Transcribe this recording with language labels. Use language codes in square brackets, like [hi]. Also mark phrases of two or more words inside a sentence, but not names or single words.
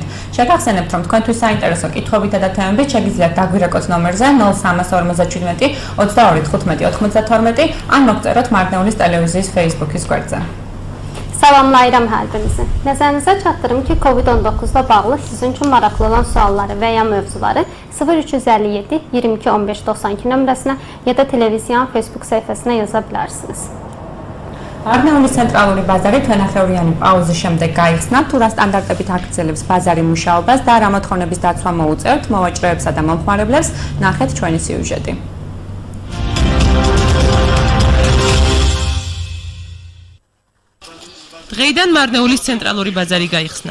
[ka] შეგახსენებთ, რომ თქვენთვის საინტერესო კითხვებითა და თემებით შეგიძლიათ დაგვირეკოთ ნომერზე 0357 22 15 92 ან მოგწეროთ მარნეულის ტელევიზიის Facebook-ის გვერდზე. [az] Salamlayıram hər birinizi. Nəzərinizə çatdırım ki, COVID-19-la bağlı sizin üçün maraqlı olan sualları və ya mövzuları 0357 22 15 92 nömrəsinə ya da televiziyanın Facebook səhifəsinə yaza bilərsiniz. [ka] მარნეულის ცენტრალური ბაზარი თვენახევრიანი პაუზის შემდეგ გაიხსნა, თუ რა სტანდარტებით აგრძელებს ბაზარი მუშაობას და რა მოთხოვნების დაცვა მოუწევთ მოვაჭრეებსა და მომხმარებლებს, ნახეთ ჩვენი სიუჟეტი. დღეიდან მარნეულის ცენტრალური ბაზარი გაიხსნა.